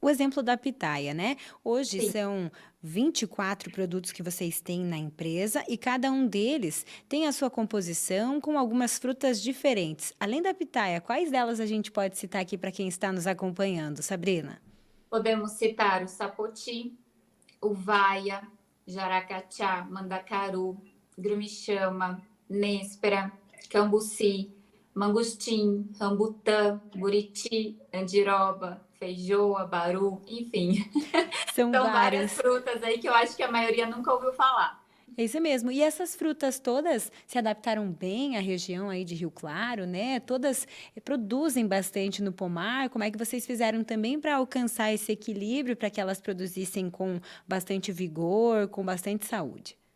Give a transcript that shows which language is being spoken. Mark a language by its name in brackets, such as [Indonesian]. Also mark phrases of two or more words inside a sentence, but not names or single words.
[Portuguese] o exemplo da pitaia, né? Hoje são 24 produtos que vocês têm na empresa e cada um deles tem a sua composição com algumas frutas diferentes. Além da pitaia, quais delas a gente pode citar aqui para quem está nos acompanhando, Sabrina? Podemos citar o sapoti, uvaia, jaracachá, mandacaru, grumichama, néspera, cambuci, mangostim, rambutã, buriti, andiroba, feijoa, baru, enfim. São várias várias. frutas aí que eu acho que a maioria nunca ouviu falar. É isso mesmo. E essas frutas todas se adaptaram bem à região aí de Rio Claro, né? Todas produzem bastante no pomar. Como é que vocês fizeram também para alcançar esse equilíbrio, para que elas produzissem com bastante vigor, com bastante saúde?